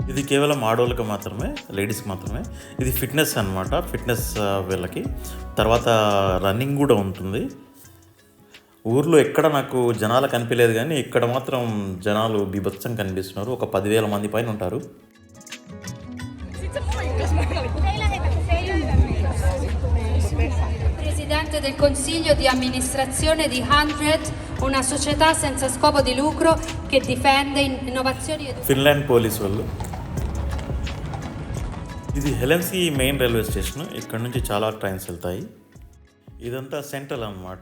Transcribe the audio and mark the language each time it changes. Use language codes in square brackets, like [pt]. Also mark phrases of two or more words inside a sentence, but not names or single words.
[te] కేవలం ఆడవాళ్ళకి మాత్రమే, లేడీస్కి మాత్రమే. ఇది ఫిట్నెస్ అనమాట, ఫిట్నెస్ వీళ్ళకి. తర్వాత రన్నింగ్ కూడా ఉంటుంది. ఊర్లో ఎక్కడ నాకు జనాలు కనిపించలేదు, కానీ ఇక్కడ మాత్రం జనాలు బీభత్సం కనిపిస్తున్నారు. ఒక 10,000 మంది పైన ఉంటారు. [it] Presidente del Consiglio di amministrazione di 100, una società senza scopo di lucro che difende innovazioni educative. [te] ఫిన్లాండ్ పోలీస్ వాళ్ళు. ఇది హెలెన్స్కీ [en] main railway station. [te] ఇక్కడ నుంచి చాలా ట్రైన్స్ వెళ్తాయి. ఇదంతా సెంట్రల్ అనమాట.